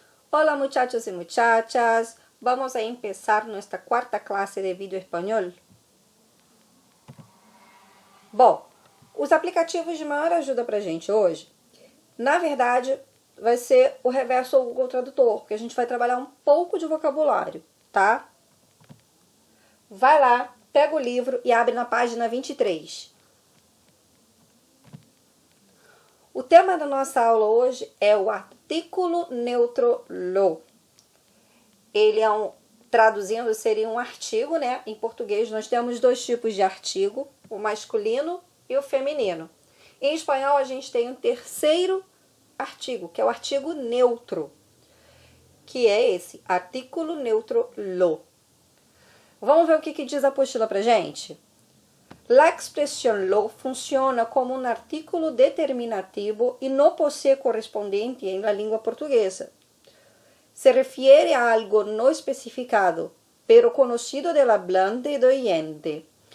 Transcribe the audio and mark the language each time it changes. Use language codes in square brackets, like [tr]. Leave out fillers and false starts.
[es] Hola muchachos y muchachas, vamos a empezar nuestra cuarta clase de vídeo espanhol. [pt] Bom, os aplicativos de maior ajuda pra gente hoje, na verdade, vai ser o Reverso ou o Google Tradutor, porque a gente vai trabalhar um pouco de vocabulário, tá? Vai lá, pega o livro e abre na página 23. O tema da nossa aula hoje é o artículo neutro lo. Ele é traduzindo, seria um artigo, né? Em português nós temos dois tipos de artigo, o masculino e o feminino. Em espanhol a gente tem um terceiro artigo, que é o artigo neutro, que é esse, artículo neutro lo. Vamos ver o que diz a apostila pra gente? [es] La expresión lo funciona como un artículo determinativo y no posee correspondiente en la lengua portuguesa. Se refiere a algo no especificado, pero conocido del hablante y del oyente.